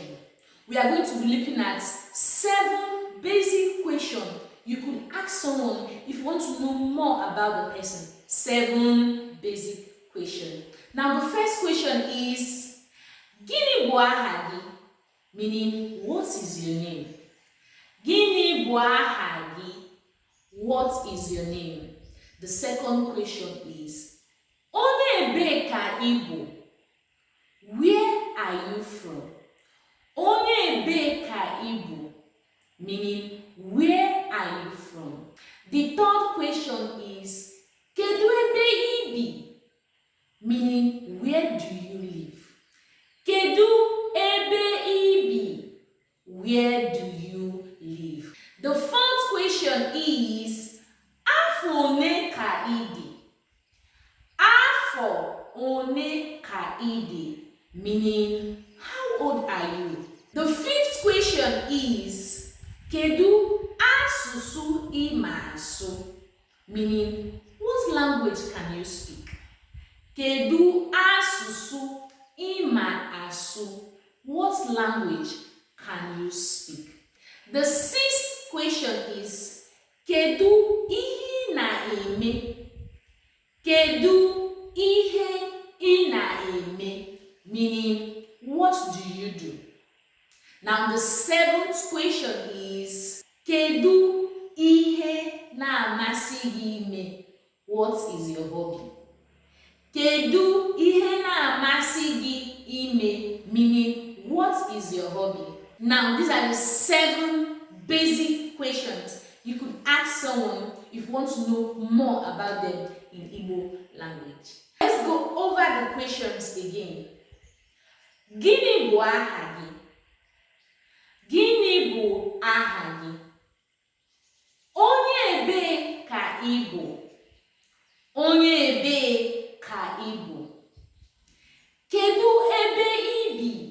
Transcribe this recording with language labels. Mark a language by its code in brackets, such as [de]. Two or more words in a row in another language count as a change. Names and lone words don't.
[en] We are going to be looking at 7 basic questions you could ask someone if you want to know more about the person. 7 basic questions. Now the first question is, [ig] Gịnị bụ aha gị? [en] Meaning, what is your name? [ig] Gịnị bụ aha gị? [en] What is your name? The second question is, [ig] Onye ebe ka ị bụ? [en] Where are you from? [ig] Onye ebe ka ị bụ? [en] Meaning, where are you from? The third question is, [ig] Kedu ebe ị bi? [en] Meaning, where do you live? [ig] Kedu ebe ị bi? [en] Where do you live? The fourth question is, [ig] Afọ one ka ị dị? Afọ one ka ị dị? [en] Meaning, how old are you? The fifth question is, [ig] Kedu asụsụ ị ma asụ? [en] Meaning, what language can you speak? [ig] Kedu asụsụ ị ma asụ? [en] What language can you speak? The sixth question is, [ig] Kedu ihe ị na-eme? Kedu ihe ị na-eme? [en] Meaning, what do you do? Now the seventh question is, [ig] Kedu ihe na-amasị gị ime? [en] What is your hobby? [ig] Kedu ihe na-amasị gị ime? [en] Meaning, what is your hobby? Now these are the 7 basic questions you could ask someone if you want to know more about them in Igbo language. Let's go over the questions again. [ig] Gịnị bụ aha gị? Gịnị bụ aha gị? Onye ebe ka ị bụ? Onye ebe ka ị bụ? Kedu ebe ị bi?